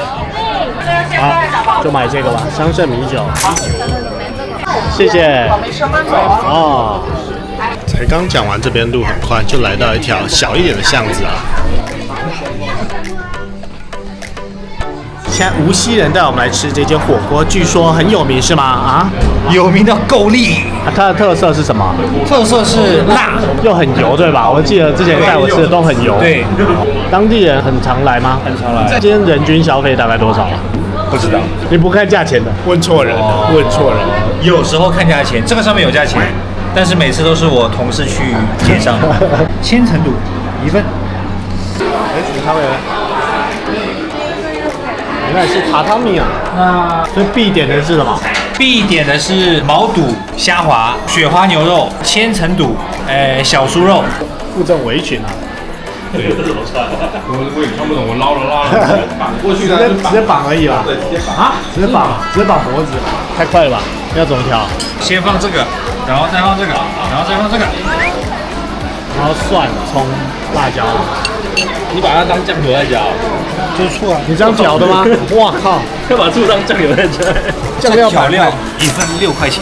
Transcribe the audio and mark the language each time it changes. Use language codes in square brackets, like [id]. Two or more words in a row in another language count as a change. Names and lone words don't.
[zh] 好，就買這個吧，香盛米酒。謝謝。哦。才剛講完這邊路很寬，就來到一條小一點的巷子啊。現在無錫人帶我們來吃這間火鍋，據說很有名，是嗎？啊，有名到夠力。它的特色是什麼？特色是辣，又很油，对吧？我記得之前帶我吃的都很油。对，当地人很常来吗？很常来。今天人均消費大概多少？不知道。你不看價錢的？問錯人了，問錯人。有時候看價錢，這個上面有價錢，但是每次都是我同事去結賬。千層肚1 份。你看没有？原來是榻榻米啊！那所以必點的是什麼？必點的是毛肚、蝦滑、雪花牛肉、千層肚、小酥肉。附贈圍裙啊！对，怎麼穿？我也穿不懂，我撈了，綁過去，直接綁而已啦。對，直接綁啊！直接綁脖子，太快了吧？要怎麼調？先放這個，然後再放這個，然後再放這個，然後蒜、蔥、辣椒。你把它當醬油在嚼，就是醋啊！你這樣嚼的嗎？哇靠！要把醋當醬油在嚼。醬料調料1份6塊錢。